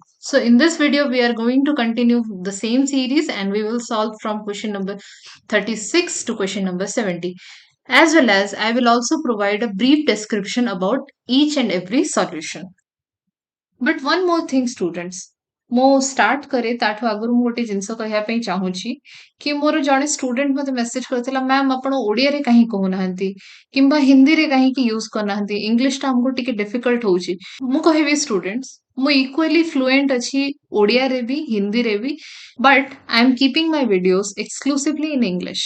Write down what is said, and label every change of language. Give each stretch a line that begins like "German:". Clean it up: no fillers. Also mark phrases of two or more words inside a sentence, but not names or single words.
English: So in this video, we are going to continue the same series and we will solve from question number 36 to question number 70. As well as I will also provide a brief description about each and every solution. But one more thing students,
Odia: ମୁଁ ଷ୍ଟାର୍ଟ କରେ ତାଠୁ ଆଗରୁ ମୁଁ ଗୋଟେ ଜିନିଷ କହିବା ପାଇଁ ଚାହୁଁଛି କି ମୋର ଜଣେ ଷ୍ଟୁଡେଣ୍ଟ ମୋତେ ମେସେଜ କରିଥିଲା ମ୍ୟାମ୍ ଆପଣ ଓଡ଼ିଆରେ କାହିଁ କହୁନାହାନ୍ତି କିମ୍ବା ହିନ୍ଦୀରେ କାହିଁକି ୟୁଜ୍ କରୁନାହାନ୍ତି ଇଂଲିଶଟା ଆମକୁ ଟିକେ ଡିଫିକଲ୍ଟ ହଉଛି। ମୁଁ କହିବି
English: ଷ୍ଟୁଡେଣ୍ଟସ୍ ମୁଁ equally fluent
Odia: ଅଛି ଓଡ଼ିଆରେ ବି ହିନ୍ଦୀରେ ବି
English: but I am keeping my videos exclusively in English.